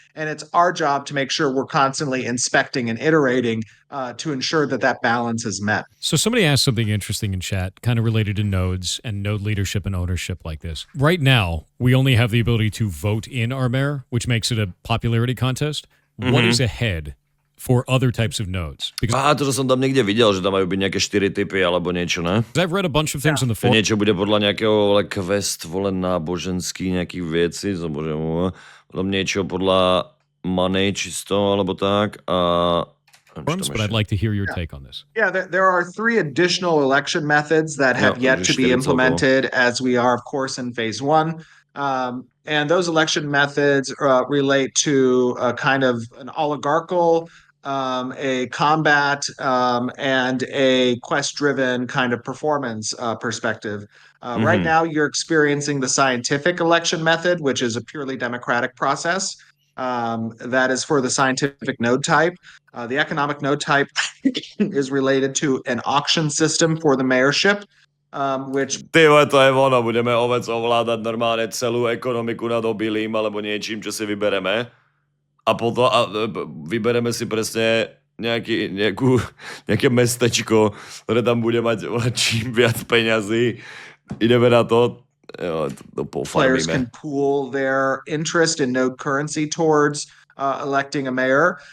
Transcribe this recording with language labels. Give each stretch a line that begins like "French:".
English: And it's our job to make sure we're constantly inspecting and iterating to ensure that that balance is met. So somebody asked something interesting in chat, kind of related to nodes and node leadership and ownership like this. Right now, we only have the ability to vote in our mayor, which makes it a popularity contest. What is ahead for other types of nodes? Because
Slovak: To som tam niekde videl, že tam majú byť nejaké 4 typy alebo niečo, ne?
English: I've read a bunch of things in the
Slovak: To
English: forum.
Slovak: niečo bude podľa nejakého quest, náboženský nejakých vecí, tam niečo podľa money čisto, alebo tak. A
English: But I'd like to hear your take on this. Yeah, there are 3 additional election methods that have yet to be implemented, as we are, of course, in phase 1. And those election methods relate to kind of an oligarchical, a combat, and a quest-driven kind of performance perspective. Right now, you're experiencing the scientific election method, which is a purely democratic process. That is for the scientific node type. The economic node type is related to an auction system for the mayorship, which...
Slovak: Ty vole, to je ono, budeme ovládať normálne celú ekonomiku nad obilím alebo niečím, čo si vybereme. A potom vybereme si presne nejaké mestečko, ktoré tam bude mať čím viac peňazí. Ideme na to.
English: Players can pool their interest in node currency towards electing a mayor.